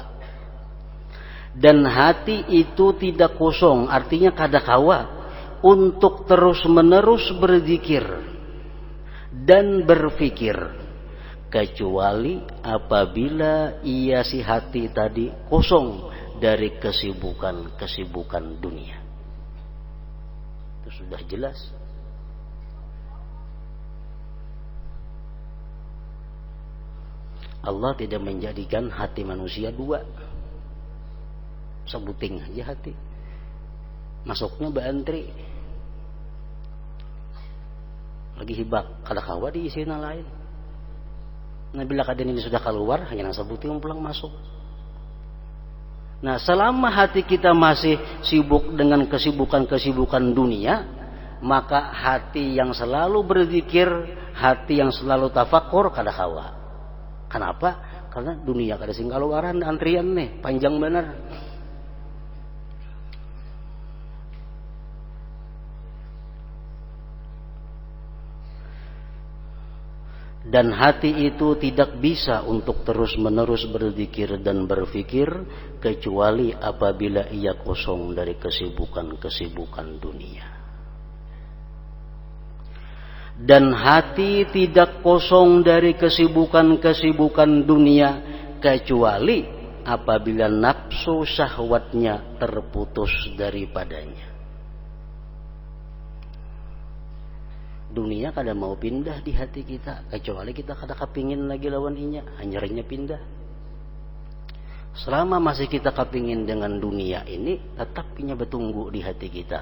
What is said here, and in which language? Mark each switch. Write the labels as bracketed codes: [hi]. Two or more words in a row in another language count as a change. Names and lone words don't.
[id] Dan hati itu tidak kosong, artinya kada kawa untuk terus-menerus berzikir dan berfikir, kecuali apabila ia si hati tadi kosong dari kesibukan dunia. Itu sudah jelas. Allah tidak menjadikan hati manusia dua, [bjn] sebuting aja hati, masuknya beantri. lagi hibak kada kawa diisina lain. Nah bila kaden ini sudah keluar hanya nang sabuti pulang masuk. [id] Nah selama hati kita masih sibuk dengan kesibukan-kesibukan dunia, maka hati yang selalu berzikir, hati yang selalu tafakur kada kawa. Kenapa? [bjn] Karena dunia kada sing kaluaran antrian nih panjang bener. [id] Dan hati itu tidak bisa untuk terus-menerus berzikir dan berfikir kecuali apabila ia kosong dari kesibukan-kesibukan dunia. Dan hati tidak kosong dari kesibukan-kesibukan dunia kecuali apabila nafsu syahwatnya terputus daripadanya. [bjn] Dunia kada mau pindah di hati kita kecuali kita kada kepingin lagi lawan inya, hanyarnya pindah. Selama masih kita kepingin dengan dunia ini, tetap inya bertunggu di hati kita.